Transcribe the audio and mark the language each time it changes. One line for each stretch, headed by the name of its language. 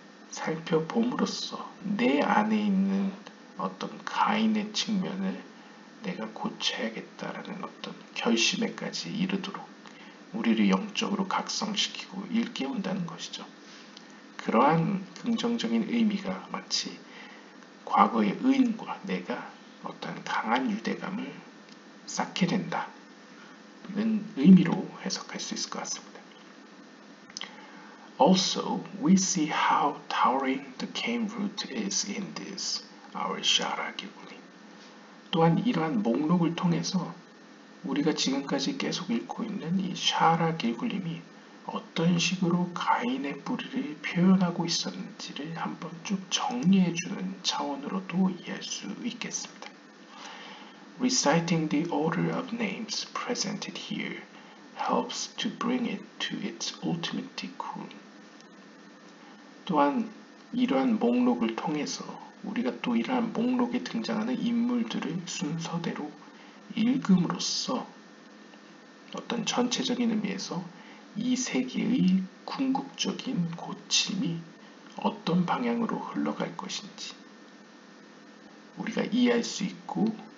Korean: 살펴봄으로써 내 안에 있는 어떤 가인의 측면을 내가 고쳐야겠다라는 어떤 결심에까지 이르도록 우리를 영적으로 각성시키고 일깨운다는 것이죠. 그러한 긍정적인 의미가 마치 과거의 의인과 내가 어떤 강한 유대감을 쌓게 된다는 의미로 해석할 수 있을 것 같습니다.
English: Also, we see how towering the cane root is in this, our Shara Gilgulim.
Korean: 또한 이러한 목록을 통해서 우리가 지금까지 계속 읽고 있는 이 샤라 길굴림이 어떤 식으로 가인의 뿌리를 표현하고 있었는지를 한번 쭉 정리해주는 차원으로도 이해할 수 있겠습니다.
English: Reciting the order of names presented here helps to bring it to its ultimate tikkun.
Korean: 또한 이러한 목록을 통해서 우리가 또 이러한 목록에 등장하는 인물들을 순서대로 읽음으로써 어떤 전체적인 의미에서 이 세계의 궁극적인 고침이 어떤 방향으로 흘러갈 것인지 우리가 이해할 수 있고